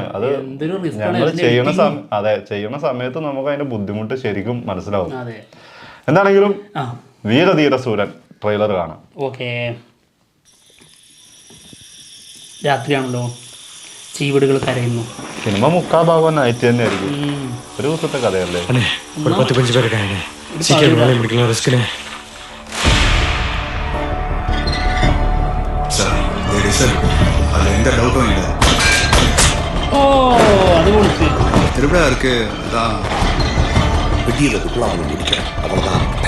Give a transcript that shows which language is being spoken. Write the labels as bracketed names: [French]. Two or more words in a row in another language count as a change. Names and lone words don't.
[Malayalam] അത് ഞങ്ങൾ ചെയ്യണ സമയത്ത് നമുക്ക് അതിന്റെ ബുദ്ധിമുട്ട് ശരിക്കും മനസ്സിലാവും. എന്താണെങ്കിലും വീരധീര സൂരൻ ട്രെയിലർ കാണാം. ഓക്കെ, രാത്രിയാണല്ലോ, ചീവീടുകൾ കരയുന്നു. സിനിമ മുക്കാ ഭാഗം നൈറ്റ് തന്നെ ആയിരിക്കും. ഒരു ദിവസത്തെ കഥയല്ലേ. [Tamil] எந்த டவுட்டும் இல்லை. திருவிழா இருக்கு, அதான் வெட்டியிறதுக்குள்ள அவங்க நிற்கிறேன், அவ்வளோதான்.